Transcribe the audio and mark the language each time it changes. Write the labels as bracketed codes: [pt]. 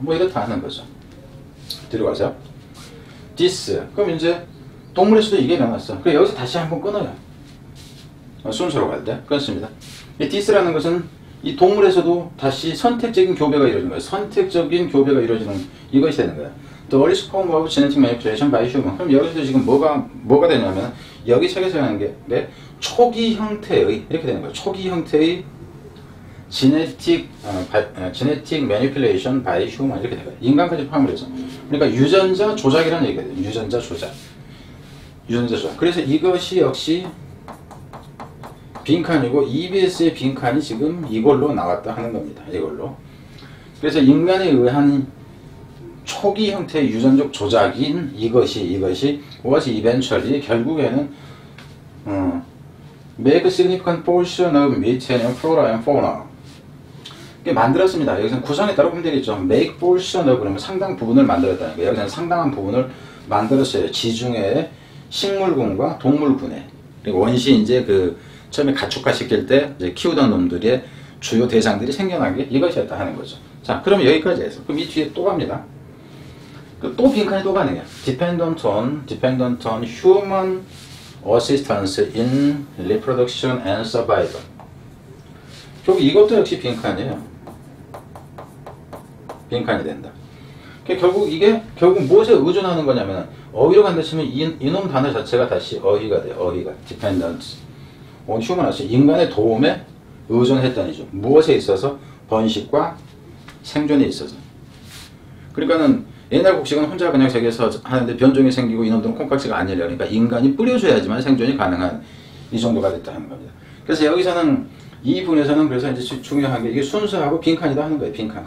[ko] 뭐 이렇다 하는 거죠. 들어가세요. this. 그럼 이제 동물에서도 이게 나왔어. 그래 여기서 다시 한번 끊어요. 순서로 갈 때. 그렇습니다. 이 this라는 것은 이 동물에서도 다시 선택적인 교배가 이루어지는 거예요. 선택적인 교배가 이루어지는 이것이 되는 거야. [en] The earliest form of genetic manipulation by human. [ko] 그럼 여기서 지금 뭐가 되냐면 여기 책에서 하는 게 초기 형태의 이렇게 되는 거예요. 초기 형태의 [en] genetic manipulation by human [ko] 이렇게 되는 거예요. 인간까지 포함을 해서. 그러니까 유전자 조작이라는 얘기가 돼요. 유전자 조작. 그래서 이것이 역시 빈칸이고 EBS의 빈칸이 지금 이걸로 나왔다 하는 겁니다. 이걸로. 그래서 인간에 의한 초기 형태의 유전적 조작인 이것이 [en] was eventually [ko] 결국에는 [en] make a significant portion of Mediterranean flora and fauna. [ko] 이게 만들었습니다. 여기서는 구성에 따라 보면 되겠죠. [en] make portion of [ko] 그러면 상당 부분을 만들었다는 거예요. 여기서는 상당한 부분을 만들었어요. 지중해 식물군과 동물군에. 그리고 원시 이제 그 처음에 가축화 시킬 때 이제 키우던 놈들의 주요 대상들이 생겨난 게 이것이었다 하는 거죠. 자, 그럼 여기까지 해서. 그럼 이 뒤에 또 갑니다. 또 빈칸이 또 가능해요. [en] dependent on human assistance in reproduction and survival. [ko] 결국 이것도 역시 빈칸이에요. 빈칸이 된다. 결국 무엇에 의존하는 거냐면 어휘로 간다 치면 이놈 단어 자체가 다시 어휘가 돼요. 어휘가 [en] dependent on human assistance. [ko] 인간의 도움에 의존했다니죠. 무엇에 있어서? 번식과 생존에 있어서. 그러니까는 옛날 곡식은 혼자 그냥 저기서 하는데 변종이 생기고 이놈들은 콩깍지가 안 열려. 그러니까 인간이 뿌려줘야지만 생존이 가능한 이 정도가 됐다는 겁니다. 그래서 여기서는 이 부분에서는 그래서 이제 중요한 게 이게 순수하고 빈칸이다 하는 거예요. 빈칸.